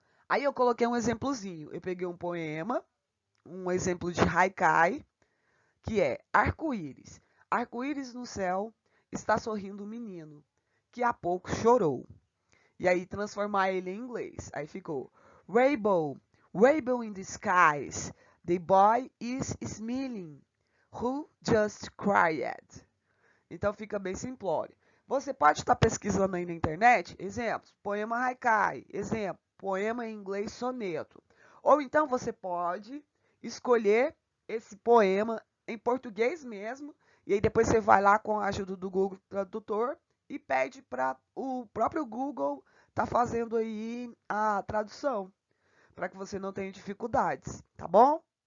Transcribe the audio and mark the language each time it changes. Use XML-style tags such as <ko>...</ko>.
<pt>Aí eu coloquei um exemplozinho. Eu peguei um poema, um exemplo de haikai, que é arco-íris. Arco-íris no céu está sorrindo um menino, que há pouco chorou. E aí transformar ele em inglês. Aí ficou</pt> <en>Rainbow, rainbow in the skies, the boy is smiling, who just cried.</en> <pt>Então fica bem simplório. Você pode estar pesquisando aí na internet, exemplos, poema haikai, exemplo, poema em inglês soneto. Ou então você pode escolher esse poema em português mesmo, e aí depois você vai lá com a ajuda do Google Tradutor e pede para o próprio Google tá fazendo aí a tradução, para que você não tenha dificuldades, tá bom?</pt>